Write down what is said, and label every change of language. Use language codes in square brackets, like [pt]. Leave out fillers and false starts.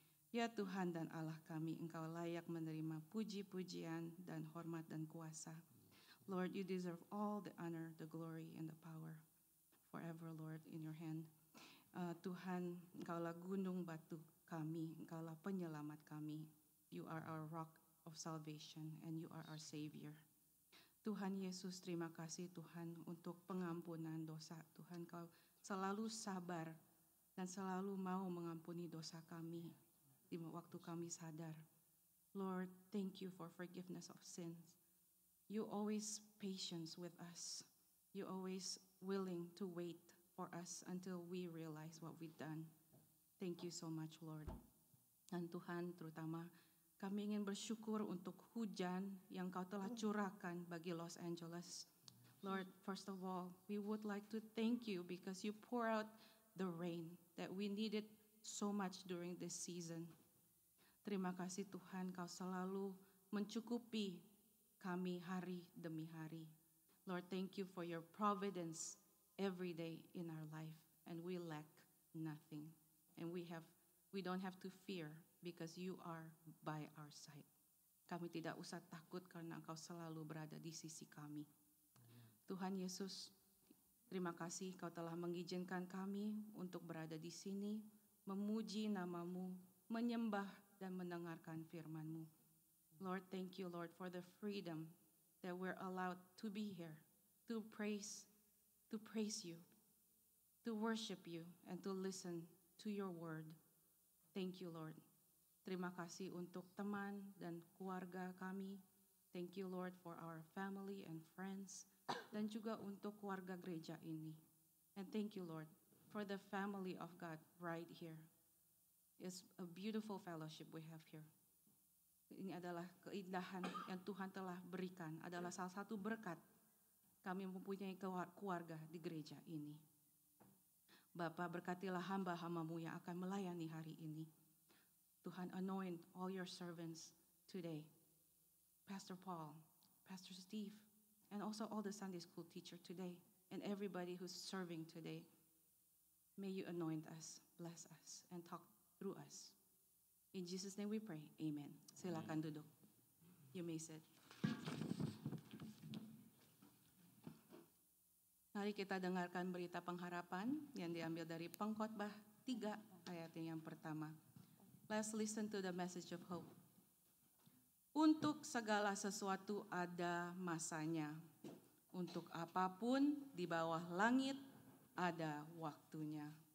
[id] Ya Tuhan dan Allah kami, Engkau layak menerima puji-pujian dan hormat dan kuasa. [en] Lord, you deserve all the honor, the glory, and the power. Forever, Lord, in your hand. [id] Tuhan, Engkaulah gunung batu kami, Engkaulah penyelamat kami. [en] You are our rock of salvation and you are our Savior. [id] Tuhan Yesus, terima kasih Tuhan untuk pengampunan dosa. Tuhan, Kau selalu sabar dan selalu mau mengampuni dosa kami di waktu kami sadar. [en] Lord, thank you for forgiveness of sins. You always patient with us. You always willing to wait for us until we realize what we've done. Thank you so much, Lord. [id] Dan Tuhan, terutama kami ingin bersyukur untuk hujan yang Kau telah curahkan bagi Los Angeles. [en] Lord, first of all, we would like to thank you because you pour out the rain that we needed so much during this season. [id] Terima kasih Tuhan, Kau selalu mencukupi kami hari demi hari. [en] Lord, thank you for your providence every day in our life, and we lack nothing. And we don't have to fear because you are by our side. [id] Kami tidak usah takut karena Engkau selalu berada di sisi kami. Tuhan Yesus, terima kasih Kau telah mengizinkan kami untuk berada di sini, memuji nama-Mu, menyembah dan mendengarkan firman-Mu. [en] Lord, thank you, Lord, for the freedom that we're allowed to be here, to praise you, to worship you, and to listen to your word. Thank you, Lord. [id] Terima kasih untuk teman dan keluarga kami. [en] Thank you, Lord, for our family and friends, [id] dan juga untuk keluarga gereja ini. [en] And thank you, Lord, for the family of God right here. It's a beautiful fellowship we have here. [id] Ini adalah keindahan yang Tuhan telah berikan, adalah salah satu berkat kami mempunyai keluarga di gereja ini. Bapa, berkatilah hamba-hamba-Mu yang akan melayani hari ini. [en] Tuhan, anoint all your servants today. Pastor Paul, Pastor Steve, and also all the Sunday school teacher today, and everybody who's serving today. May you anoint us, bless us, and talk through us. In Jesus' name we pray, amen. [id] Silakan duduk. [en] You may sit. [id] Mari kita dengarkan berita pengharapan yang diambil dari Pengkhotbah 3 ayat yang pertama. [en] Let's listen to the message of hope. [id] Untuk segala sesuatu ada masanya. Untuk apapun di bawah langit ada waktunya.